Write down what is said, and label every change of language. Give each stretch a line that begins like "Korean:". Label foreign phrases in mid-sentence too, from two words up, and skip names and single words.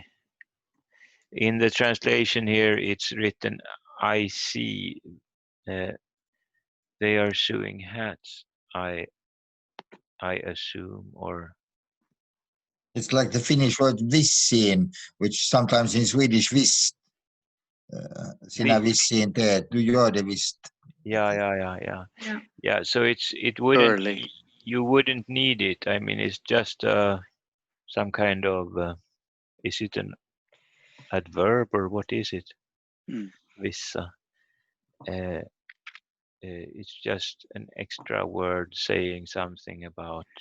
English: In the translation here, it's written, I see. They are sewing hats. I assume, or It's like the Finnish word vissiin, which sometimes in Swedish visst.
Finnish: Sinä vissiin teet,
Swedish: du gör det visst.
English: Yeah. So it wouldn't. Early. You wouldn't need it. I mean, it's just some kind of. Is it an adverb or what is it? Vissa. It's just an extra word saying something about.